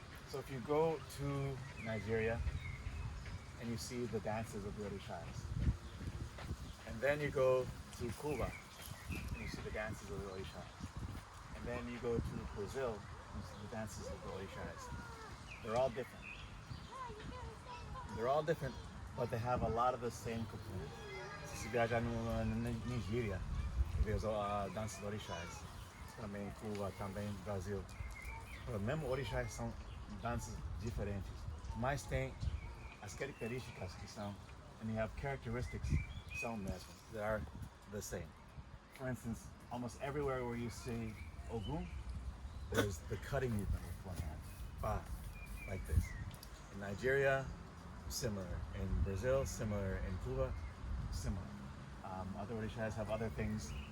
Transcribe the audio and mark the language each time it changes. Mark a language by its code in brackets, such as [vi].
[en] So if you go to Nigeria and you see the dances of the Orixas, and then you go to Cuba and you see the dances of the Orixas, and then you go to Brazil and you see the dances of the Orixas. They're all different. They're all different, but they have a lot of the same components. [pt] Se viajar na Nigéria, vê as danças de Orixás. Também Cuba, também Brasil. Os mesmos Orixás são danças diferentes, mas tem as características que são, [en] and you have characteristics [pt] que são mesmas, [en] that are the same. For instance, almost everywhere where you see Ogun, there's the cutting movement with one hand, ba, like this. In Nigeria, similar. In Brazil, similar. In Cuba, similar. Other Orixas have other things.